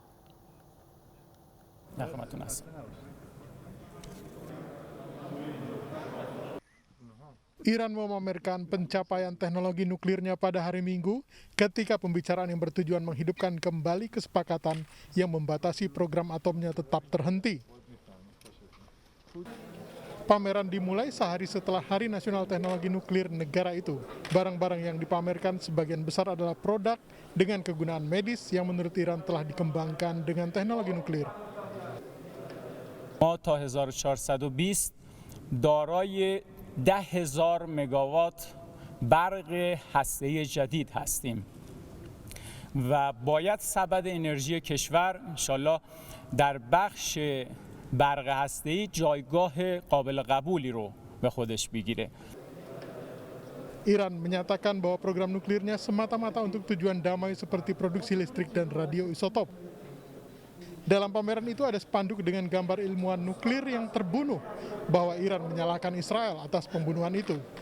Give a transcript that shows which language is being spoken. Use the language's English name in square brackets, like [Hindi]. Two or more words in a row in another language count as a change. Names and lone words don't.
[Indonesian] Iran memamerkan pencapaian teknologi nuklirnya pada hari Minggu ketika pembicaraan yang bertujuan menghidupkan kembali kesepakatan yang membatasi program atomnya tetap terhenti. Pameran dimulai sehari setelah Hari Nasional Teknologi Nuklir negara itu. Barang-barang yang dipamerkan sebagian besar adalah produk dengan kegunaan medis yang menurut Iran telah dikembangkan dengan teknologi nuklir. [Persian] ما تا 1420 دارای 10,000 مگاوات برق هسته‌ای جدید هستیم و باید سبد انرژی کشور انشالله در بخش برق هسته‌ای جایگاه قابل قبولی رو به خودش بگیره. [Indonesian] Iran menyatakan bahwa program nuklirnya semata-mata untuk tujuan damai seperti produksi listrik dan radioisotop. Dalam pameran itu ada spanduk dengan gambar ilmuwan nuklir yang terbunuh bahwa Iran menyalahkan Israel atas pembunuhan itu.